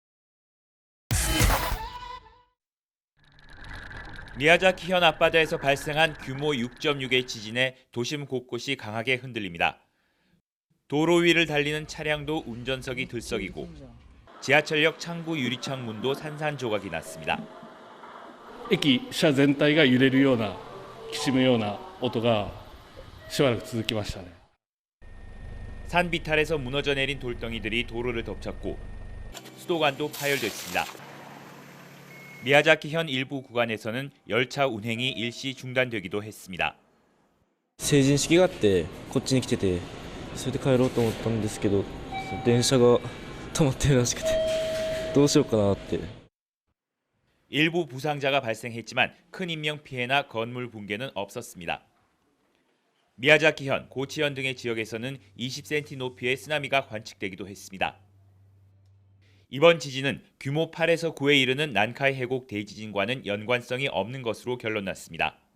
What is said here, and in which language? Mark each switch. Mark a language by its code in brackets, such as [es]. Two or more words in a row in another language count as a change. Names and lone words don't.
[ko] 미야자키현 앞바다에서 발생한 규모 6.6의 지진에 도심 곳곳이 강하게 흔들립니다. 도로 위를 달리는 차량도 운전석이 들썩이고 지하철역 창구 유리창문도 산산조각이 났습니다. [ja] 駅車全体が揺れるようなきしむような音がしばらく続きましたね。 [ko] 산 비탈에서 무너져 내린 돌덩이들이 도로를 덮쳤고 수도관도 파열됐습니다. 미야자키현 일부 구간에서는 열차 운행이 일시 중단되기도 했습니다. [ja] 成人式があってこっちに来ててそれで帰ろうと思ったんですけど電車が止まってるらしくてどうしようかなって [ko] 일부 부상자가 발생했지만 큰 인명 피해나 건물 붕괴는 없었습니다. 미야자키현, 고치현 등의 지역에서는 20cm 높이의 쓰나미가 관측되기도 했습니다. 이번 지진은 규모 8에서 9에 이르는 난카이 해곡 대지진과는 연관성이 없는 것으로 결론났습니다.